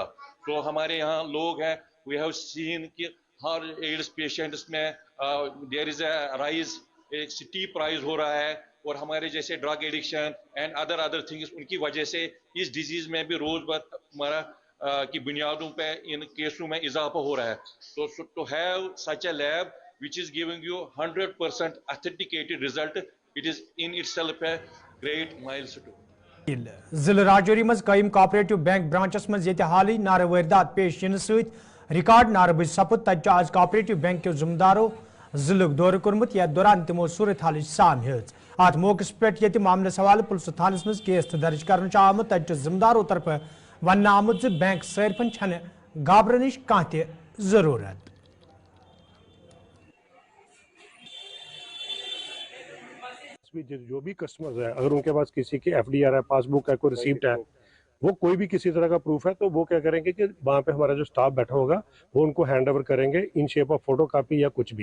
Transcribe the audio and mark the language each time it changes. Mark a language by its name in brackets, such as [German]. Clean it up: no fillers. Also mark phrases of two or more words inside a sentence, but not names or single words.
[Hindi] तो हमारे यहाँ लोग हैं, [English] we have seen [Hindi] कि हर [English] AIDS patients [Hindi] में [English] there is a rise, [Hindi] एक [English] steep rise [Hindi] हो रहा है, और हमारे जैसे [English] drug addiction and other things [Hindi] उनकी वजह से इस डिजीज में भी रोज हमारा की बुनियादों पे इन केसों में इजाफा हो रहा है। [English] तो to have such a lab which is giving you 100% authenticated result, it is in itself a great milestone। [Kashmiri] जिले राजौरी मज कायम कोऑपरेटिव बैंक ब्रांचस मज ये हाल नार वारदात पेश इन सत रिकॉर्ड नारबज सपुद तक आज कोऑपरेटिव बैंक के जिम्मेदारों जिले दौर कर्मुत यथ दौरान तमो सूरत हाल साम हेज। अत मौके पे ये मामले हवाले पुलिस थानस मज केस दर्ज कर आमुत तक जिम्मेदारों तरफ वन आमुत बैंक सारफन छन घाबरन कह जरूरत। [Hindi] जो भी कस्टमर्स है, अगर उनके पास किसी की FDR है, पासबुक है, कोई रिसीप्ट है, वो कोई भी किसी तरह का प्रूफ है, तो वो क्या करेंगे कि वहाँ पे हमारा जो स्टाफ बैठा होगा वो उनको [English] hand over [Hindi] करेंगे [English] in shape of photo copy [Hindi] या कुछ भी।